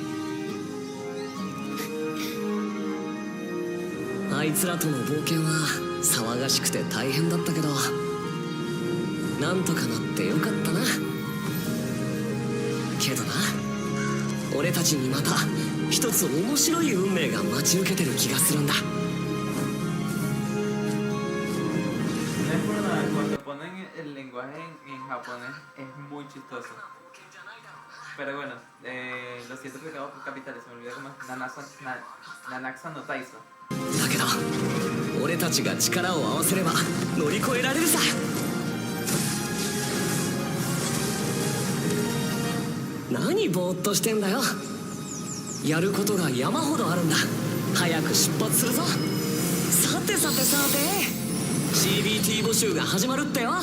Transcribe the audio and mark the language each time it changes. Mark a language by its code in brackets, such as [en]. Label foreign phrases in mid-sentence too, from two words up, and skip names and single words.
[ja] あいつらとの冒険は騒がしくて大変だったけど、なんとかなってよかったな。けどな、俺たちにまた一つ面白い運命が待ち受けてる気がするんだ。 [es] El lenguaje en japonés es muy chistoso. Pero bueno, los 7 pecados capitales, se me olvidó cómo es Nanaxa no Taiso. [ja] だけど俺たちが力を合わせれば乗り越えられるさ。何ぼーっとしてんだよ。やることが山ほどあるんだ。早く出発するぞ。さてさてさて、 CBT 募集が始まるってよ。